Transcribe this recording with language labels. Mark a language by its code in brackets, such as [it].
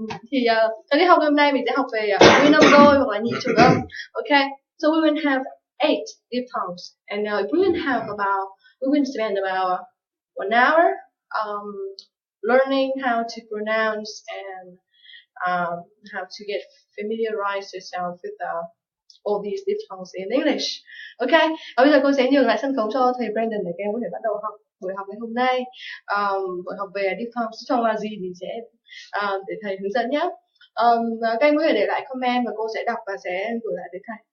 [vi] Thì trong tiết học hôm nay mình sẽ học về nguyên âm đôi hoặc là nhị trùng âm. [en] Okay, so we will have 8 diphthongs, and we will spend about 1 hour learning how to pronounce and how to get familiarized yourself with all these diphthongs in English. [vi] Okay, và bây giờ cô sẽ nhường lại sân khấu cho thầy Brandon để các em có thể bắt đầu buổi học ngày hôm nay. Buổi học về diphthongs trong là gì thì sẽ để thầy hướng dẫn nhé. Các em có thể để lại comment và cô sẽ đọc và sẽ gửi lại tới thầy.